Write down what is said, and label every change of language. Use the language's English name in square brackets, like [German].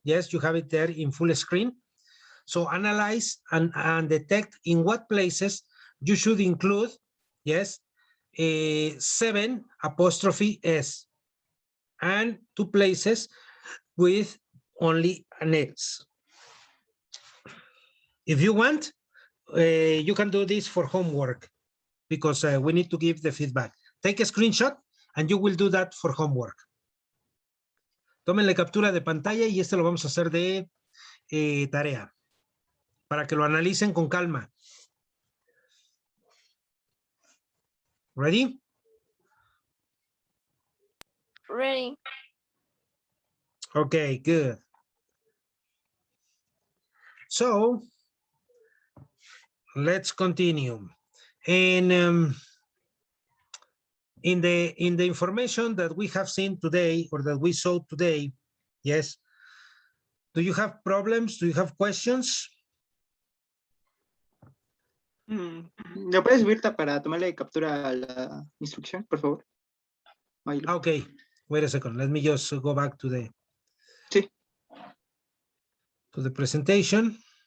[English] Yes, you have it there in full screen. So analyze and detect in what places you should include, yes, 7 apostrophe S and 2 places with only an S. If you want, you can do this for homework because we need to give the feedback. Take a screenshot and you will do that for homework. [Spanish] Tómenle captura de pantalla y este lo vamos a hacer de tarea para que lo analicen con calma. [English] Ready? Ready. Okay, good. So let's continue. And in the information that we have seen today or that we saw today, yes, do you have problems? Do you have questions? [Spanish] ¿Lo puedes subir para tomarle captura a la instrucción, por favor? [English] Okay, wait a second. Let me just go back to the presentation.